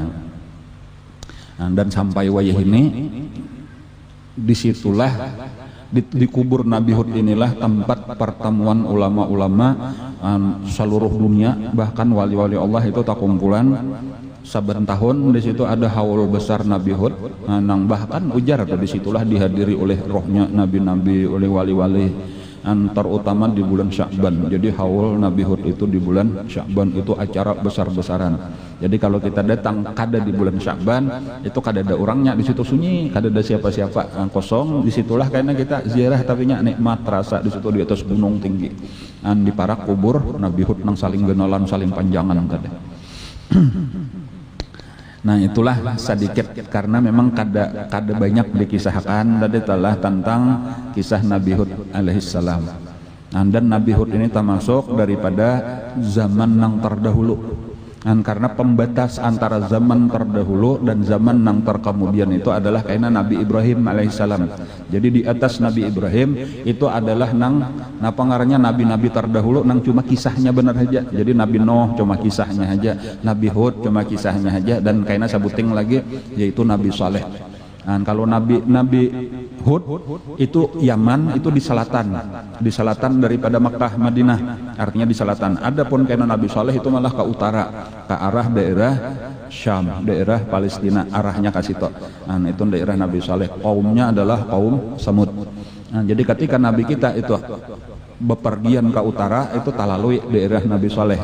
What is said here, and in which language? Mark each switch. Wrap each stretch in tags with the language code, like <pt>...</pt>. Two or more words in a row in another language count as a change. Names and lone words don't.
<bjn>Dan sampai wayah ini disitulah di kubur Nabi Hud inilah tempat pertemuan ulama-ulama seluruh dunia, bahkan wali-wali Allah itu tak kumpulan saben tahun. Di situ ada haul besar Nabi Hud, nang bahkan ujar di situlah dihadiri oleh rohnya nabi-nabi, oleh wali-wali, terutama di bulan Sya'ban. Jadi haul Nabi Hud itu di bulan Sya'ban itu acara besar-besaran. Jadi kalau kita datang kada di bulan Sya'ban, itu kada ada orangnya di situ, sunyi, kada ada siapa-siapa, kosong. Disitulah kayaknya kita ziarah tapi nya nikmat rasa di situ di atas gunung tinggi. Di parak kubur Nabi Hud nang saling genalan, saling panjangan tadi. Nah itulah sedikit karena memang kada banyak dikisahkan tadi telah tentang kisah Nabi Hud alaihissalam. Dan Nabi Hud ini termasuk daripada zaman yang terdahulu. Karena pembatas antara zaman terdahulu dan zaman yang terkemudian itu adalah karena Nabi Ibrahim alaihissalam. Jadi di atas Nabi Ibrahim itu adalah napa ngarannya nabi-nabi terdahulu nang cuma kisahnya benar saja. Jadi Nabi Nuh cuma kisahnya aja, Nabi Hud cuma kisahnya aja, dan karena sabuting lagi yaitu Nabi Saleh. Kalau Nabi Hud itu Yaman, itu di selatan daripada Makkah Madinah, artinya di selatan. Adapun karena Nabi Saleh itu malah ke utara, ke arah daerah Syam, daerah Palestina, arahnya ke situ. Itu daerah Nabi Saleh. Kaumnya adalah kaum Samud. Jadi ketika Nabi kita itu bepergian ke utara itu talalui daerah Nabi Saleh.</bjn>